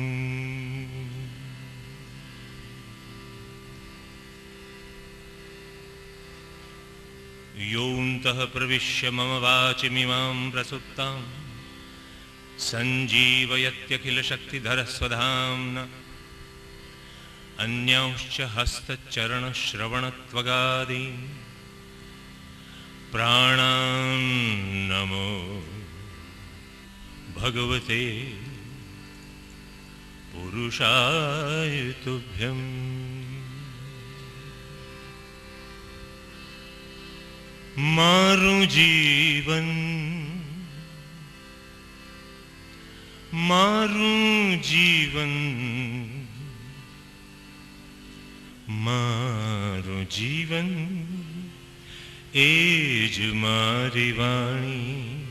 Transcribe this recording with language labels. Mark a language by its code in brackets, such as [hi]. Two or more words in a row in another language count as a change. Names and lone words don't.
[sa] योऽन्तः प्रविश्य मम वाचमिमां प्रसुप्तां સંજીવયત્યખિલશક્તિધરસ્વધામ્ના अन्यांश्च हस्तचरणश्रवणत्वगादीन् प्राणान् नमो भगवते पुरुषाय तुभ्यम्. [gu] माરું જીવન મારું જીવન એ જ મારી વાણી.